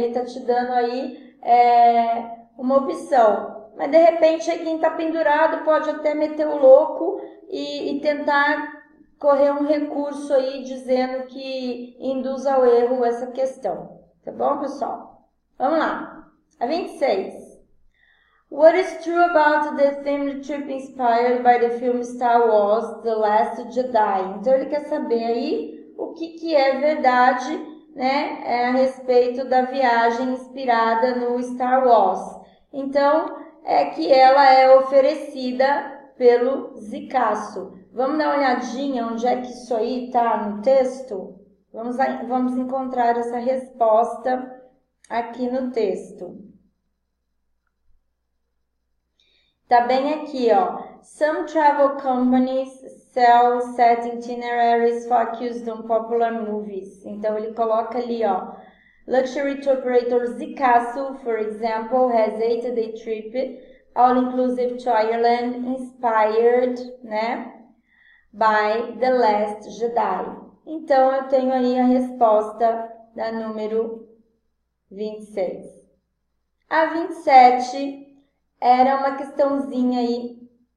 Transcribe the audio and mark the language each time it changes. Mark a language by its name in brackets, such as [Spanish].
[Portuguese] Ele está te dando aí uma opção. Mas de repente quem está pendurado pode até meter o louco e tentar correr um recurso aí dizendo que induz ao erro essa questão, Tá bom, pessoal? Vamos lá. A 26. [English] What is true about the theme trip inspired by the film Star Wars, The Last Jedi? [Portuguese] Então, ele quer saber aí o que é verdade, né, a respeito da viagem inspirada no Star Wars. Então, é que ela é oferecida pelo Zicasso. Vamos dar uma olhadinha onde é que isso aí está no texto? Vamos encontrar essa resposta aqui no texto. Tá bem aqui, ó. [English] Some travel companies sell set itineraries focused on popular movies. [Portuguese] Então, ele coloca ali, ó. [English] Luxury tour operator Zicasso, for example, has 8-day trip, all-inclusive to Ireland, inspired, né, by The Last Jedi. [Portuguese] Então, eu tenho aí a resposta da número 26. A 27 era uma questãozinha aí.